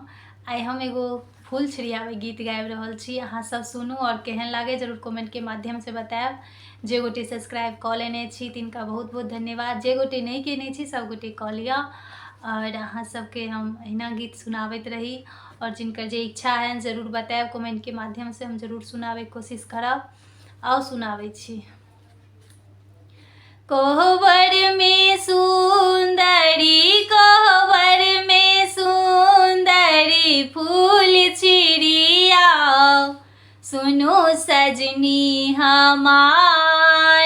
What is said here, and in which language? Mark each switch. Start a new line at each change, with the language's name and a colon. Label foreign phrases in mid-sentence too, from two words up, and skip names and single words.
Maithili: आई हम एगो फूल छिड़ियावे गीत गाबि रहल छी। अहाँ सब सुनू और केहन लागे जरूर कमेंट के माध्यम से बताएब। जे गोटे सब्सक्राइब कऽ लेने छी तिनका बहुत बहुत धन्यवाद। जे गोटे नहीं केने छी सब गोटे कऽ लिअ। और अहाँ सबके हम अहिना गीत सुनाबैत रही और जिनकर जे इच्छा है जरूर बताएब कमेंट के माध्यम से। हम जरूर सुनावे के कोशिश करब। आओ सुनावे छी। कोहबर में सुंदरी कोहबर में सुंदरी फूल चिड़िया सुनो सजनी हमार।